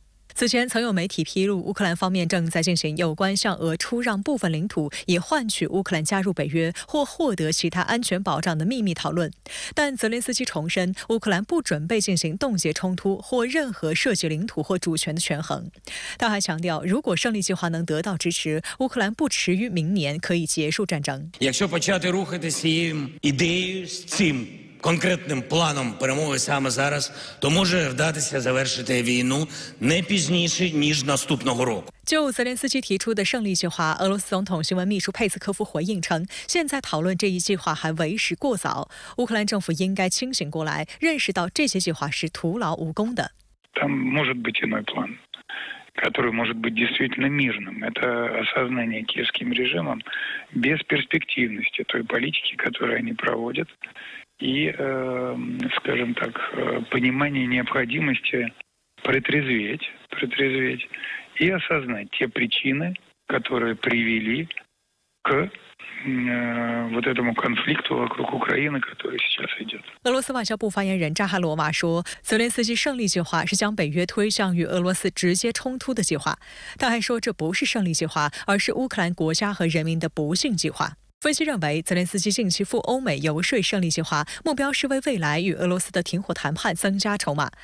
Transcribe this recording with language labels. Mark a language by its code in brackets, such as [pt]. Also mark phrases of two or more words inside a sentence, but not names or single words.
[zh] 此前曾有媒体披露，乌克兰方面正在进行有关向俄出让部分领土，以换取乌克兰加入北约或获得其他安全保障的秘密讨论。但泽连斯基重申，乌克兰不准备进行冻结冲突或任何涉及领土或主权的权衡。他还强调，如果胜利计划能得到支持，乌克兰不迟于明年可以结束战争。 [uk] Конкретним планом перемоги саме зараз, то може вдатися завершити війну не пізніше, ніж наступного року. [zh] 就泽连斯基提出的胜利计划，俄罗斯总统新闻秘书佩斯科夫回应称，现在讨论这一计划还为时过早，乌克兰政府应该清醒过来，认识到这些计划是徒劳无功的。 [ru] Там может быть иной план, который может быть действительно мирным. Это осознание киевским режимом бесперспективности той политики, которую они проводят, и, скажем так, понимание необходимости протрезветь и осознать те причины, которые привели к вот этому конфликту вокруг Украины, который сейчас идет. [zh] 俄罗斯外交部发言人扎哈罗娃说，泽连斯基胜利计划是将北约推向与俄罗斯直接冲突的计划。他还说，这不是胜利计划，而是乌克兰国家和人民的不幸计划。分析认为，泽连斯基近期赴欧美游说胜利计划，目标是为未来与俄罗斯的停火谈判增加筹码。